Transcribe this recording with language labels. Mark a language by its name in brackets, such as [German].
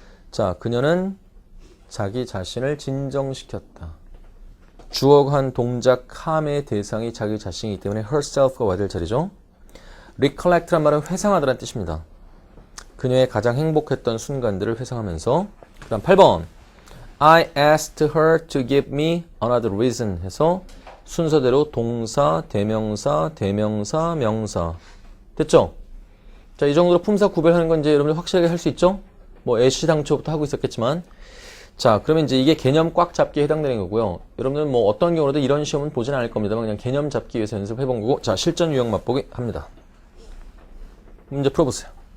[Korean] 자, 그녀는 자기 자신을 진정시켰다. 주어한 동작 calm의 대상이 자기 자신이기 때문에 herself가 와야 될 자리죠. recollect란 말은 회상하다라는 뜻입니다. 그녀의 가장 행복했던 순간들을 회상하면서. 그 다음 8번 [English] I asked her to give me another reason [Korean] 해서 순서대로 동사, 대명사, 대명사, 명사. 됐죠? 자, 이 정도로 품사 구별하는 건 이제 여러분들 확실하게 할 수 있죠? 뭐 애시당초부터 하고 있었겠지만. 자, 그러면 이제 이게 개념 꽉 잡기에 해당되는 거고요. 여러분들은 뭐 어떤 경우라도 이런 시험은 보진 않을 겁니다만 그냥 개념 잡기 위해서 연습해 본 거고. 자, 실전 유형 맛보기 합니다. 문제 풀어보세요.